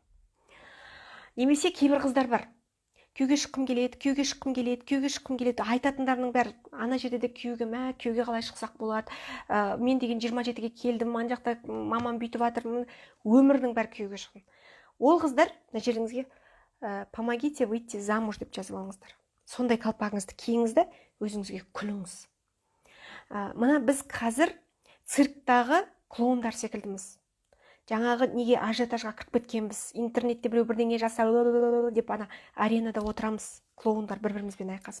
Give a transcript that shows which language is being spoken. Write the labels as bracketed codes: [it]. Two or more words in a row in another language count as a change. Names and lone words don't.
[kk] Немесе кейбір қыздар бар. Күйеуге шыққым келеді, айтатындарының бәрі ана жерде де күйеуге қалай шықсақ болады, мен деген 27-ге келдім, ана жақта мамам бүйтіп жатыр, өмірдің бәрі күйеуге шыққым. Ол қыздар мына жеріңізге [ru] помогите выйти замуж [kk] деп жазып алыңыздар. Сондай қалпағыңызды киіңіз де өзіңізге күліңіз. Мына біз қазір цирктағы клоундар секілдіміз. Жаңағы неге ажиотажға кіріп кеткенбіз, интернетте біреу бірдеңе жасап деп ана аренада отырамыз, клоундар бір-бірімізбен айқасып.